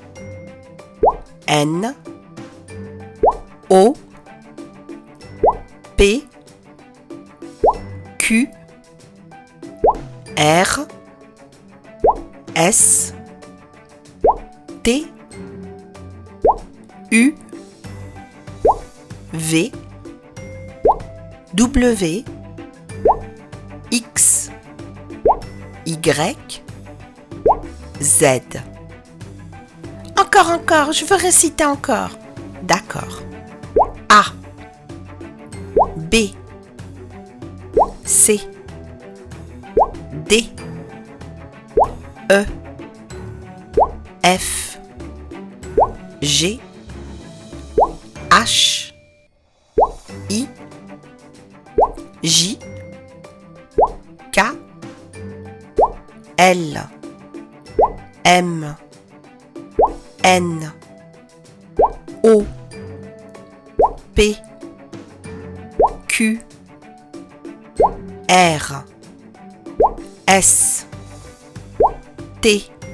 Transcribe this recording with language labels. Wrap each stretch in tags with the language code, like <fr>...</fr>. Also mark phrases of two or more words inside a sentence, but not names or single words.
<fr>N, O, P, Q, R, S, T, U, V, W, X, Y, Z. Encore, je veux réciter encore. D'accord. A, B, C, D, E, F, G, H, I, J, K, L, M, N, O, P, Q, R, S, T,</fr>